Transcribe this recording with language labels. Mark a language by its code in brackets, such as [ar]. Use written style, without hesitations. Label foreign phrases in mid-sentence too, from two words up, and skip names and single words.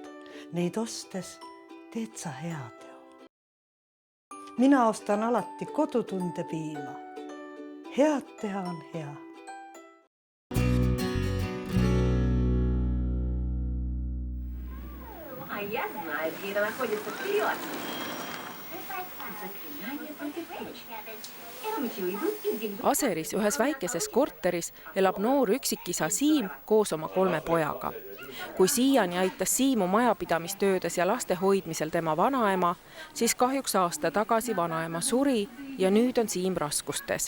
[et] Neid ostes teed sa heateo. Mina ostan alati kodutunde piima. Head teha on hea. [ru] А я знаю, где это находится. Вперед! Заклинание против. [et] Aseris ühes väikeses korteris elab noor üksikisa Siim koos oma 3 pojaga. Kui siiani aitas Siimu majapidamistöödes ja laste hoidmisel tema vanaema, siis kahjuks aasta tagasi vanaema suri ja nüüd on Siim raskustes.